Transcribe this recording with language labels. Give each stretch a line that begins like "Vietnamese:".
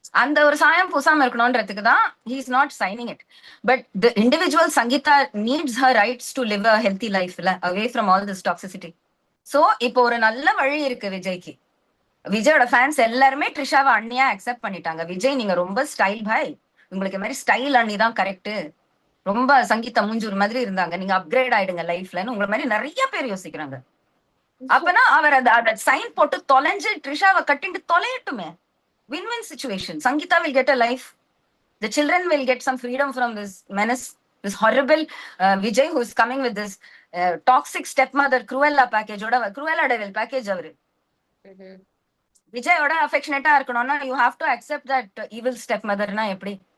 Tamil: அந்த ஒரு சாயம் பூசாம இருக்கணும்ன்றதுக்கு தான்
English: he is not signing it. But the individual Sangeeta needs her rights to live a healthy life, away from all this toxicity.
Tamil: So இப்போ ஒரு நல்ல வழி இருக்கு விஜய்க்கு. விஜயோட ஃபேன்ஸ் எல்லாருமே ட்ரிஷாவை அண்ணியா அக்செப்ட் பண்ணிட்டாங்க. விஜய் நீங்க ரொம்ப ஸ்டைல் பாய், உங்களுக்கு மாதிரி ஸ்டைல் அண்ணி தான் கரெக்ட், ரொம்ப சங்கீதா மூஞ்சூர் மாதிரி இருந்தாங்க, நீங்க அப்கிரேட் ஆயிடுங்க லைஃப்லன்னு உங்களை மாதிரி நிறைய பேர் யோசிக்கிறாங்க. அப்பனா அவர் அதை சைன் போட்டு தொலைஞ்சு ட்ரிஷாவை கட்டிட்டு தொலையட்டுமே.
English: Win-win situation. Sangeeta will get a life. The children will get some freedom from this menace, this horrible Vijay who is coming with this toxic stepmother Cruella package. Cruella devil package அவரு. விஜயோட அஃபெக்ஷனேட்டா இருக்கணும்னா you have to accept that evil stepmotherனா எப்படி?